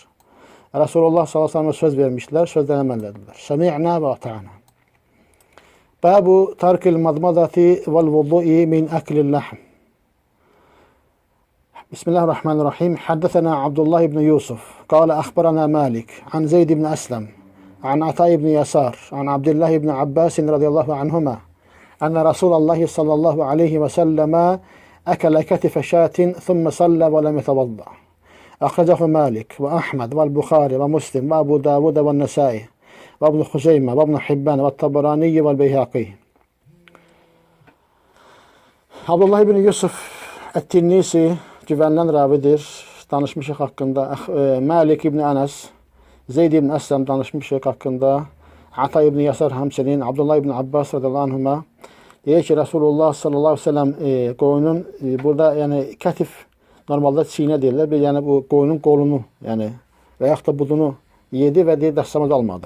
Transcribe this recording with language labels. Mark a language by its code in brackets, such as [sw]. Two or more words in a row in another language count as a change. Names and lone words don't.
[az] Rasulullah s.ə.v söz vermişlər, sözdən əməllədilər. [ar] سمعنا وأطعنا. باب ترك المضمضة والوضوء من أكل اللحم. بسم الله الرحمن الرحيم. حدثنا عبد الله بن يوسف. قال أخبرنا مالك. عن زيد بن أسلم. عن عطاء بن يسار عن عبد الله بن عباس رضي الله عنهما أن رسول الله صلى الله عليه وسلم أكل كتف شاة ثم صلى ولم يتوضأ. أخرجه مالك وأحمد والبخاري ومسلم وأبو داود والنسائي وابن خزيمة وابن حبان والطبراني والبيهقي. [az] Abdullah ibn Yusuf Ət-Tinnisi güvənilən ravidir. Danışmışıq haqqında. Malik ibn Anas, Zeyd ibn Əsləm danışmışıq haqqında. Ata ibn Yasar həmçinin, Abdullah ibn Abbas [ar] رضي الله عنهما [az] deyir ki, Rasulullah [ar] صلى الله عليه وسلم [az] qoyunun, burada yəni kətif normalda çiynə deyirlər, yəni bu qoyunun qolunu, yəni və yaxud da budunu yedi və deyir, dəstəmaz almadı.